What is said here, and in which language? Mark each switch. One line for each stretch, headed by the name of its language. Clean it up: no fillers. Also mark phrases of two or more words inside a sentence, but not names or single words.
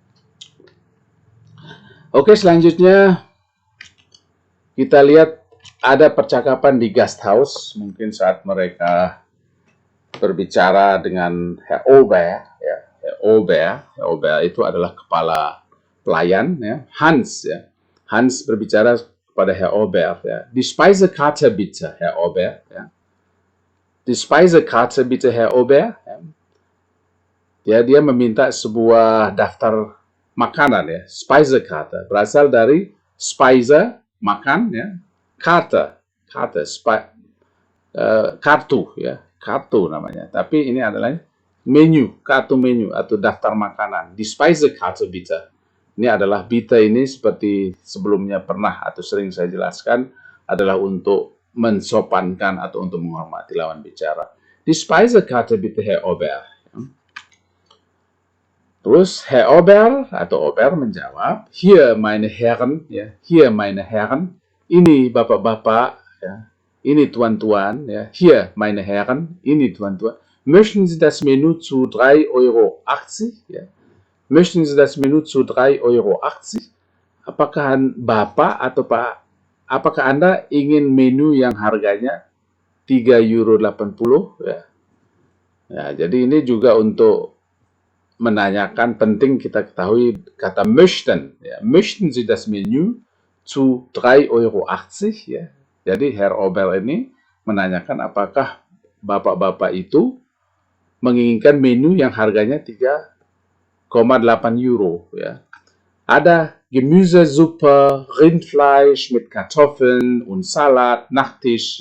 Indonesian: Oke, selanjutnya kita lihat ada percakapan di Gasthaus, mungkin saat mereka berbicara dengan
German: Herr Ober,
Indonesian: ya.
German: Herr Ober
Indonesian: itu adalah kepala pelayan, ya. Hans, ya. Hans berbicara kepada
German: Herr Ober,
Indonesian: ya.
German: Die Speisekarte bitte, Herr Ober, ya. Die Speisekarte bitte, Herr Ober,
Indonesian: ya. Dia meminta sebuah daftar makanan, ya. Speisekarte berasal dari Speise, makan, ya. Karte, kartu, ya. Kartu namanya. Tapi ini adalah menu, kartu menu atau daftar makanan.
German: Die Speisekarte bitte.
Indonesian: Ini adalah bitte ini seperti sebelumnya pernah atau sering saya jelaskan adalah untuk mensopankan atau untuk menghormati lawan bicara.
German: Die Speisekarte bitte, Herr Ober.
Indonesian: Terus
German: Herr Ober
Indonesian: atau Ober menjawab,
German: hier meine Herren, ya, hier meine Herren,
Indonesian: ini bapak-bapak, ya, ini tuan-tuan, ya,
German: hier meine Herren,
Indonesian: ini tuan-tuan.
German: Möchten Sie das Menü zu 3,80 €? Ya? Möchten Sie das Menü zu 3,80 €?
Indonesian: Apakah Bapak atau Pak, apakah Anda ingin menu yang harganya 3,80 €? Ya? Ya, jadi ini juga untuk menanyakan, penting kita ketahui kata möchten.
German: Ya. Möchten Sie das Menü zu 3,80 €?
Indonesian: Ya. Jadi
German: Herr Ober
Indonesian: ini menanyakan apakah bapak-bapak itu menginginkan menu yang harganya 3,8 €. Ya.
German: Ada Gemüsesuppe, Rindfleisch mit Kartoffeln und Salat, Nachtisch.